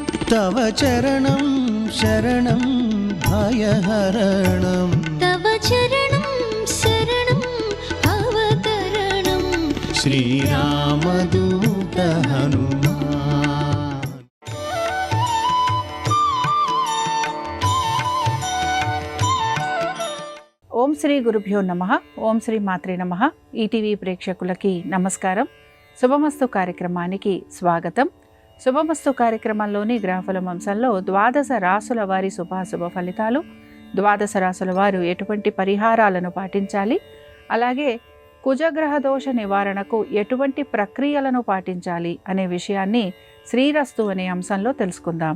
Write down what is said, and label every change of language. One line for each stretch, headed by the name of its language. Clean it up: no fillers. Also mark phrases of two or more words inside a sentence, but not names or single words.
Sanskrit: तव चरणं शरणं भयहरणं तव चरणं शरणं भवतरणं श्रीरामदूत हनुमान। ఓం శ్రీ గురుభ్యో నమః. ఓం శ్రీ మాత్రే నమః.
Telugu: ఈటీవీ ప్రేక్షకులకి నమస్కారం. శుభమస్తు కార్యక్రమానికి స్వాగతం. శుభమస్తు కార్యక్రమంలోని గ్రహఫలం అంశంలో ద్వాదశ రాసుల వారి శుభాశుభ ఫలితాలు, ద్వాదశ రాసుల వారు ఎటువంటి పరిహారాలను పాటించాలి, అలాగే కుజగ్రహ దోష నివారణకు ఎటువంటి ప్రక్రియలను పాటించాలి అనే విషయాన్ని శ్రీరస్తు అనే అంశంలో తెలుసుకుందాం.